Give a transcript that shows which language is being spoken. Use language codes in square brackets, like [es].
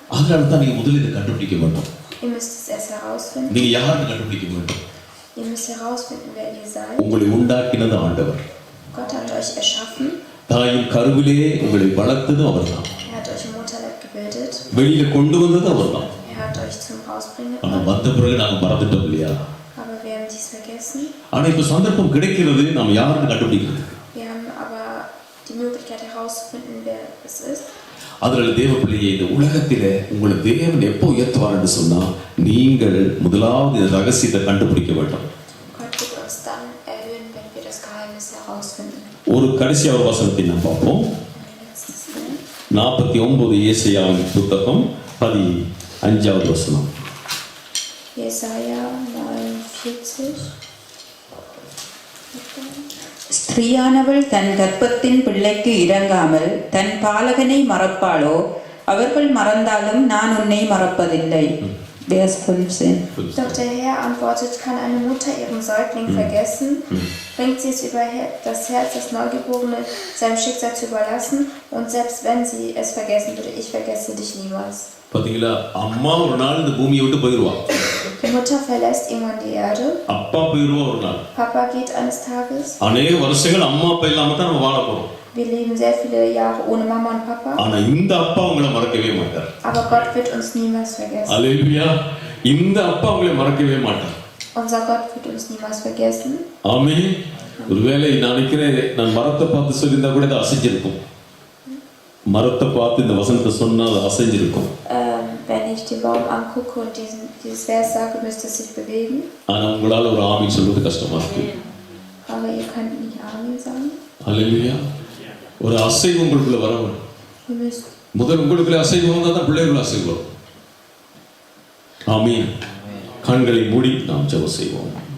[ta] அதனால தான் நீங்க முதல்ல இதை கண்டுபிடிக்க வேண்டும். [de] Ihr müsst es erst herausfinden. [ta] நீங்க யாருன்னு கண்டுபிடிக்க வேண்டும். [de] Ihr müsst herausfinden, wer ihr seid. [ta] உங்களை உண்டாக்கினது ஆண்டவர். [de] Gott hat euch erschaffen. [ta] தாயின் கருவிலே உங்களை வளர்த்ததும் அவர்தான். [de] Er hat euch im Mutterleib gebildet. [ta] வெளியில கொண்டு வந்தது அவர்தான். [de] Er hat euch zum Rausbringen [ta] ஆனா [de] gebracht. [ta] வந்த பிறகு நாங்க மறந்துட்டோம் இல்லையா? [de] Aber wir haben dies vergessen. [ta] ஆனா இப்ப சந்தர்ப்பம் கிடைக்கிறது நாம் யாருன்னு கண்டுபிடிக்கிறது. [de] Wir haben aber die Möglichkeit herauszufinden, wer es ist. [ta] அதனால தேவ பிள்ளையை இந்த உலகத்திலே உங்களை தேவன் எப்போ உயர்த்துவார் என்று சொன்னா நீங்கள் முதலாவது இந்த ரகசியத்தை கண்டுபிடிக்க வேண்டும். [de] Gott wird uns dann erhöhen, wenn wir das Geheimnis herausfinden. [ta] ஒரு கடைசி ஒரு வசனத்தை நாம் பார்ப்போம். [de] Letztes Mal. [ta] 49 ஏசாயாவின் புத்தகம் 15வது வசனம். [de] Jesaja 49. [ta] ஸ்திரீயானவள் தன் கர்ப்பத்தின் பிள்ளைக்கு இறங்காமல் தன் பாலகனை மறப்பாளோ? அவர்கள் மறந்தாலும் நான் உன்னை மறப்பதில்லை. [de] Vers 15. Doch der Herr antwortet, kann eine Mutter ihren Säugling vergessen? Bringt sie es über das Herz, das Neugeborene seinem Schicksal zu überlassen? Und selbst wenn sie es vergessen würde, ich vergesse dich niemals. [ta] பாத்தீங்களா, அம்மா ஒரு நாள் இந்த பூமியை விட்டு போயிடுவா. [de] Die Mutter verlässt irgendwann die Erde. [ta] அப்பா போயிடுவா ஒரு நாள். [de] Papa geht eines Tages. [ta] அநேக வருஷங்கள் அம்மா அப்பா இல்லாம தான் நம்ம வாழ போறோம். [de] Wir leben sehr viele Jahre ohne Mama und Papa. [ta] ஆனா இந்த அப்பா உங்களை மறக்கவே மாட்டார். [de] Aber Gott wird uns niemals vergessen. [ta] அல்லேலூயா. இந்த அப்பா உங்களை மறக்கவே மாட்டார். [de] Unser Gott wird uns niemals vergessen. [ta] ஆமென். ஒருவேளை நான் நினைக்கிறேன், நான் மரத்தை பார்த்து சொல்லியிருந்தா கூட இது அசைஞ்சிருக்கும். மரத்தை பார்த்து இந்த வசனத்தை சொன்னா அது அசைஞ்சிருக்கும். [de] Wenn ich den Baum angucke und dieses Vers sage, müsste es sich bewegen. [ta] ஆனா உங்களால ஒரு ஆமீன் சொல்றது கஷ்டமா இருக்கு. [de] Aber ihr könnt nicht Amen sagen. [ta] அல்லேலூயா. ஒரு அசைவு உங்களுக்குள்ள வரணும். [de] Ihr müsst [ta] முதல் உங்களுக்குள்ள அசைவு வந்தா தான் பிள்ளைகளுக்குள்ள அசைவு வரும். ஆமீன். கண்களை மூடி நாம் ஜெபம் செய்வோம்.